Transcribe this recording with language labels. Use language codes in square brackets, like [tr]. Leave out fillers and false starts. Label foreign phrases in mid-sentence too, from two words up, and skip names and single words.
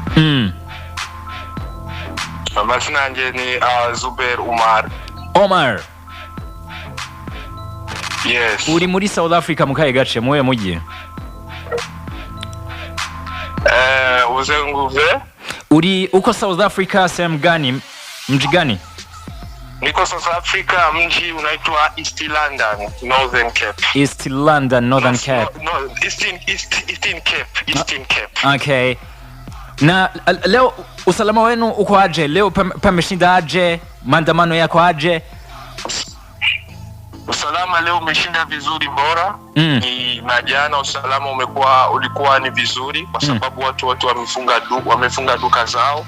[rn] Amazina yanje ni Zubair Umar. Omar. [en] Yes. [rw] Uri muri South Africa mu kahe gace muwe mugiye? Uzenguve. [sw] Uri uko South Africa sehemu gani? Mji gani? Niko South Africa, mji unaitwa East London, Northern Cape. East London, Northern Cape. [en] No, Eastern Cape. Okay. [sw] Na leo usalama wenu uko aje? Leo pameshinda aje? Maandamano yako aje? Usalama leo umeshinda vizuri bora. Na jana usalama ulikuwa ni vizuri kwa sababu watu wamefunga duka zao.